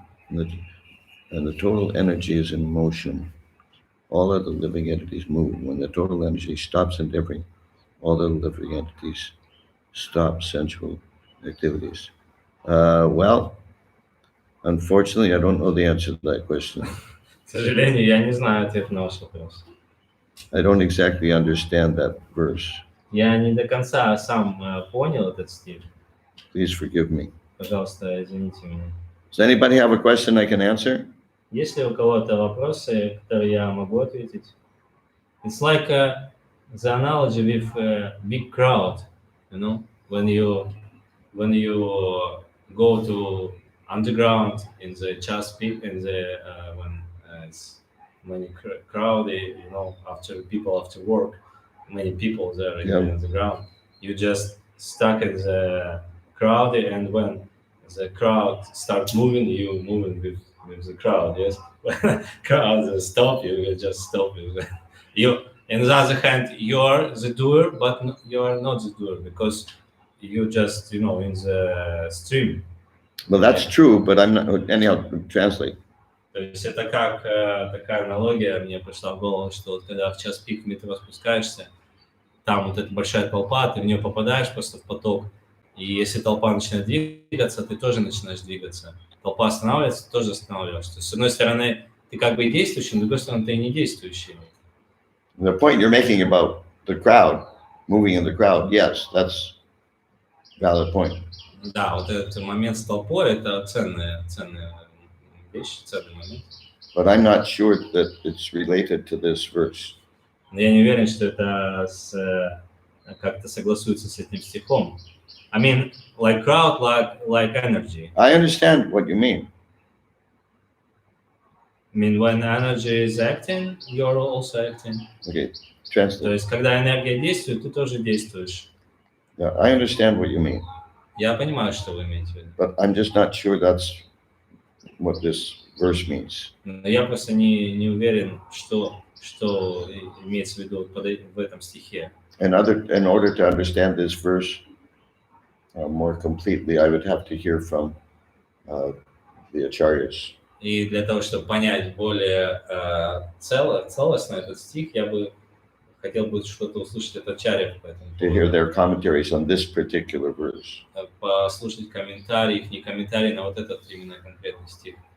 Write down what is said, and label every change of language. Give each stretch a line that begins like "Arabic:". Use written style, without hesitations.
English: And the total energy is in motion. All of the living entities move. When the total energy stops endeavoring, all the living entities stop sensual activities. Well, unfortunately, I don't know the answer to that question.
Russian: К сожалению, я не знаю ответ на ваш вопрос.
English: I don't exactly understand that verse.
Russian: Я не до конца сам понял этот стих.
English: Please forgive me.
Russian: Пожалуйста, извините меня.
English: Does anybody have a question I can answer?
Russian: Есть ли у кого-то вопросы, которые я могу ответить?
English: It's like the analogy with a big crowd, you know, when you go to underground in the Chesapeake in the when it's many crowd, you know, after work, many people there in the ground. You just stuck in the crowd, and when the crowd starts moving, you moving with the crowd. Yes, when crowd stop, you just stop. You, on the other hand, you're the doer, but you are not the doer because you just, you know, in the stream. Well, that's true, but I'm not. Anyhow, translate.
Russian: То есть это как такая аналогия мне пришла в голову, что вот когда в час пик в метро спускаешься, там вот эта большая толпа, ты в нее попадаешь просто в поток, и если толпа начинает двигаться, ты тоже начинаешь двигаться. Толпа останавливается, ты тоже останавливаешься. То есть, с одной стороны, ты как бы и действующий, с другой стороны, ты и не действующий.
English: The point you're making about the crowd, moving in the crowd, yes, that's a valid point.
Russian: Да, вот этот момент с толпой, это ценная вещь, ценный момент.
English: But I'm not sure that it's related to this verse.
Russian: Но я не уверен, что это как-то согласуется с этим стихом.
English: I mean, like crowd, like energy. I understand what you mean. I mean, when energy is acting, you're also acting. Okay,
Russian: То
English: translate.
Russian: есть, когда энергия действует, ты тоже действуешь.
English: Yeah, I understand what you mean.
Russian: Я понимаю, что вы имеете в виду.
English: But I'm just not sure that's what this verse means.
Russian: Но я просто не уверен, что имеется в виду в этом стихе.
English: In order to understand this verse more completely, I would have to hear from the acharyas.
Russian: И для того, чтобы понять более целостно этот стих, я бы хотел бы что-то услышать от ачарьев по этому
English: To hear their commentaries on this particular verse.
Russian: Послушать комментарии, их не комментарии на вот этот именно конкретный стих.